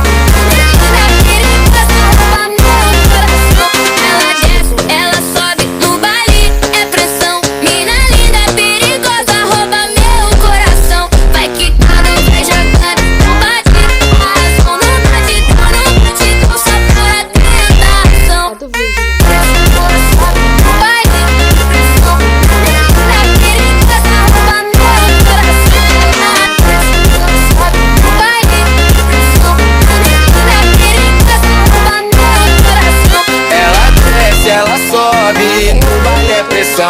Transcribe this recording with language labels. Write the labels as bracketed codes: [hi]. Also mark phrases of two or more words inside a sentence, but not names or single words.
[pt] Mina linda, perigosa, rouba meu coração. Ela desce, ela sobe no baile é pressão. Mina linda, perigosa, rouba meu coração. Vai quicando, vai jogando, não bate a razão. No batidão, só por atentação. [az] Adı verəcəm. [pt] Ela sobe no baile é pressão. Mina linda, perigosa, rouba meu coração. Ela sobe no baile é pressão. Mina linda, perigosa, rouba meu coração. Ela desce, ela sobe, no baile é pressão.